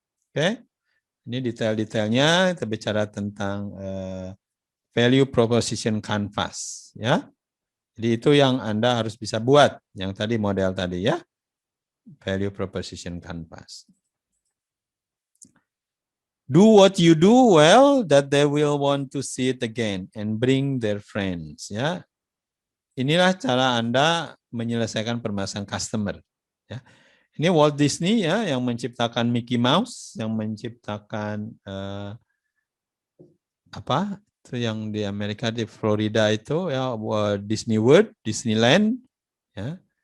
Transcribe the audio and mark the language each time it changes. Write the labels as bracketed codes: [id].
[id] Oke, ini detail-detailnya kita bicara tentang value proposition canvas, ya. Jadi itu yang Anda harus bisa buat, yang tadi model tadi ya, value proposition canvas. [en] Do what you do well, that they will want to see it again and bring their friends, ya. [id] Inilah cara Anda menyelesaikan permasalahan customer, ya. Ini Walt Disney ya yang menciptakan Mickey Mouse, yang menciptakan apa itu yang di Amerika di Florida itu ya Disney World, Disneyland ya.